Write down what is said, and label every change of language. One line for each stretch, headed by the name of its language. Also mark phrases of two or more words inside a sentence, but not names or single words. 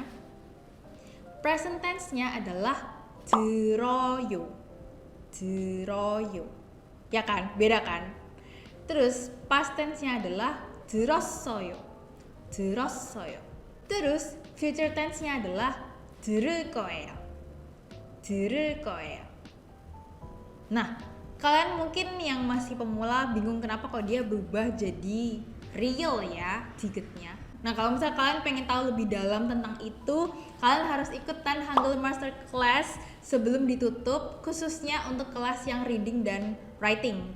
English: Present tense-nya
Indonesian: adalah 들어요.
Korean: 들어요.
Indonesian: Ya kan? Beda kan? Terus
English: past tense-nya
Indonesian: adalah 들었어요.
Korean: 들었어요.
Indonesian: Terus
English: future tense-nya
Indonesian: adalah 들을 거예요.
Korean: 들을 거예요.
Indonesian: Nah, kalian mungkin yang masih pemula bingung kenapa kok dia berubah jadi real ya digetnya. Nah, kalau misalnya kalian pengen tahu lebih dalam tentang itu, kalian harus ikutan Hangul Master Class sebelum ditutup, khususnya untuk kelas yang reading dan writing.